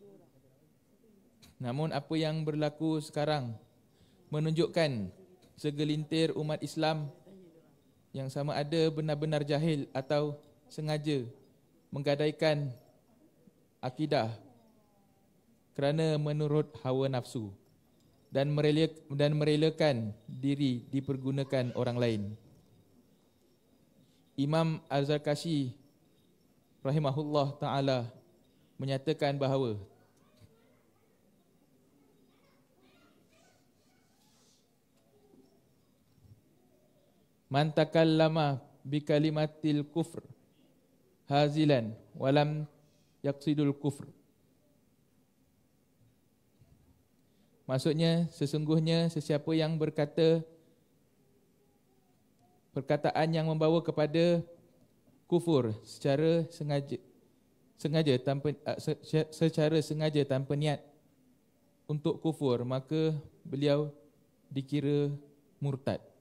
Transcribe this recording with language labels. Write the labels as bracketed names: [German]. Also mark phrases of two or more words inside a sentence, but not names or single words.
[Malay] Namun apa yang berlaku sekarang menunjukkan segelintir umat Islam yang sama ada benar-benar jahil atau sengaja menggadaikan akidah kerana menurut hawa nafsu dan merelakan diri dipergunakan orang lain. [Arabic] Imam Az-Zarkashi رحمه الله تعالى [Malay] menyatakan bahawa [Arabic] من تكلم بكلمة الكفر هازلا ولم يقصد الكفر. [Malay] Maksudnya sesungguhnya sesiapa yang berkata perkataan yang membawa kepada kufur secara sengaja tanpa niat untuk kufur, maka beliau dikira murtad.